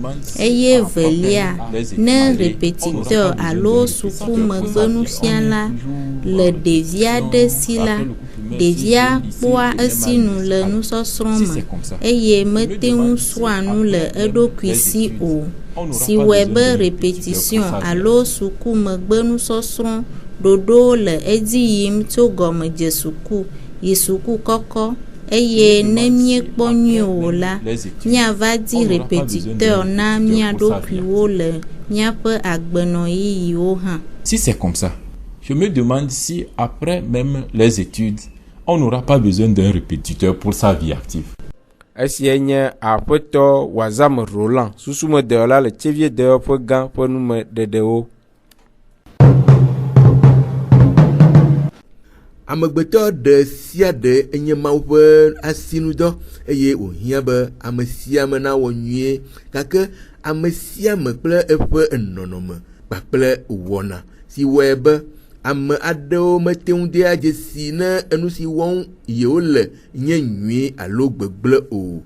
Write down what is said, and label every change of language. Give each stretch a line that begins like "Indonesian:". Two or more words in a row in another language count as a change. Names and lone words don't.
Ewe: Eye velia, ne répétiteur alo sukumegbenufiala le ɖevi aɖe si la, ɖevia kpɔa esinu le nusɔsrɔ̃ me eye mete ŋu srɔ̃a nu le eɖokui si o, si wɔe be répétition alo sukumegbenusɔsrɔ̃ ɖoɖowo le edzi yim tso gɔmedze suku yi suku kɔkɔ. Eye ne miekpɔ nyuie o la, miava di répétiteur na mia ɖokuiwo le miaƒe agbenɔ yiyiwo hã.
French: Si c'est comme ça, je me demande si après même les études, on n'aura pas besoin d'un répétiteur pour sa vie active.
Ewe: Esie nye aƒetɔ Wazam Roland, susumedɔwɔla le Tseviedɔwɔƒe gã ƒe numeɖeɖewo. Amegbetɔ ɖe sia ɖe enye Mawu ƒe asinudɔ eye wòhiã be ame sia ame nawɔ nyuie gake ame sia ame kple eƒe enɔnɔme kpakple wɔna si wɔe be ame aɖewo mete ŋu de dzesi ne enu si wɔm yewo le nye nyui alo gbegblẽ o.